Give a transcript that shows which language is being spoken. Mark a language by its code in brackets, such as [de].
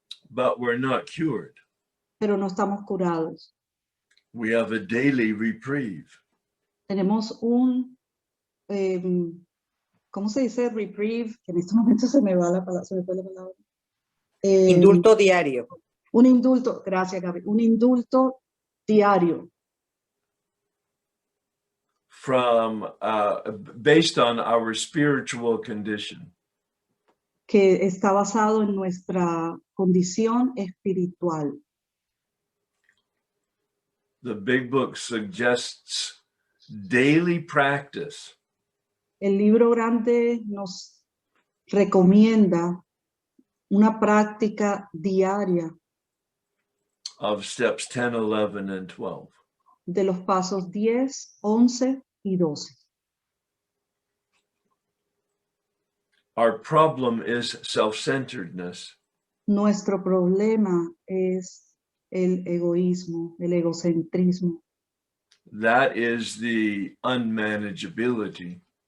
[en] But we're not cured. [es] Pero no estamos curados. [en] We have a daily reprieve. [es] Tenemos un, ¿cómo se dice? Reprieve, que en este momento se me va la palabra, se me fue la palabra. Indulto diario. Un indulto, gracias Gaby, un indulto diario. [en] From based on our spiritual condition. [es] Que está basado en nuestra condición espiritual. [en] The big book suggests daily practice. [es] El libro grande nos recomienda una práctica diaria [en] Of steps 10, 11, and 12. [es] de los pasos 10, 11 y 12. [en] Our problem is self-centeredness. [es] Nuestro problema es el egoísmo, el egocentrismo. [en] That is the unmanageability.